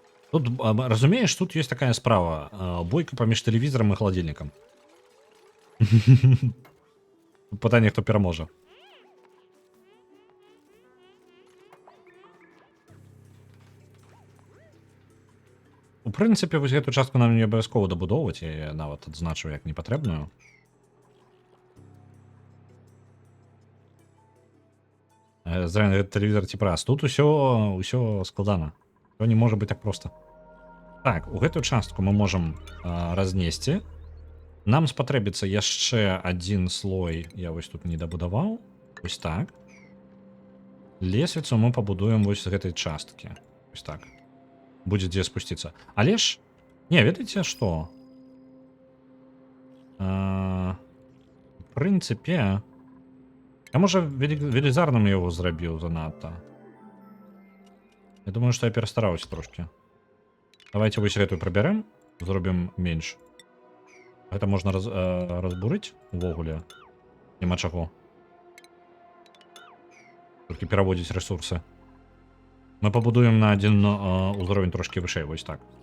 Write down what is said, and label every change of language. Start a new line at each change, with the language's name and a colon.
Belarusian: Тут, разумееш, тут есть такая справа. Бойка паміж тэлевізорам і халадзільнікам. Пытанне, хто пераможа. У прынцыпе, вось гэту частку нам не абавязкова дабудоўваць, я нават адзначу як непатрэбную.
Russian: Зря этот телевизор типа раз.
Belarusian: Тут усё складана.
Russian: То не может быть так просто.
Belarusian: Так, у гэтую частку мы можем разнесці. Нам спатрэбіцца яшчэ один слой. Я вось тут не дабудаваў. Вось так. Лесвіцу мы пабудуем вось з гэтай часткі. Вось так. Будзе дзе спусціцца. Але ж... Не, ведаеце што? В прынцыпе... Я, можа, велізарным яго зрабіў занадта. Я думаю, што я перастараўся трошки. Давайте вось гэтую прабярэм, зробім менш. Гэта можна разбурыць увогуле. Няма чаго. Толькі пераводзіць ресурсы. Мы пабудуем на один узровень трошки вышэй, вось так.